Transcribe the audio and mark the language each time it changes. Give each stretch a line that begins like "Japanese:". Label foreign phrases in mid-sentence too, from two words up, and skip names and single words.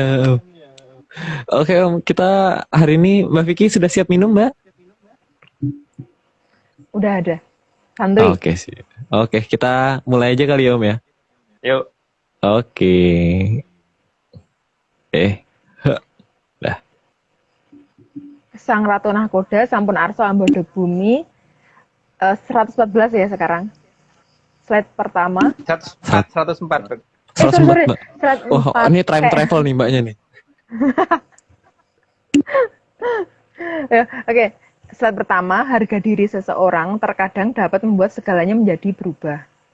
Indonesian: Oke Om, kita hari ini Mbak Vicky sudah siap minum Mbak? Udah ada. Santuy. Oke sih. Oke, kita mulai aja kali ya Om ya. Yuk. Oke. Dah.
Javanese: Sang Ratu Nahkoda sampun arso ambadok bumi.
Indonesian: 114 ya sekarang. Slide pertama. 104. Sorry. Oh, ini
English: time travel
Indonesian: nih Mbaknya nih. Oke. Slide pertama, harga diri seseorang terkadang dapat membuat segalanya menjadi berubah.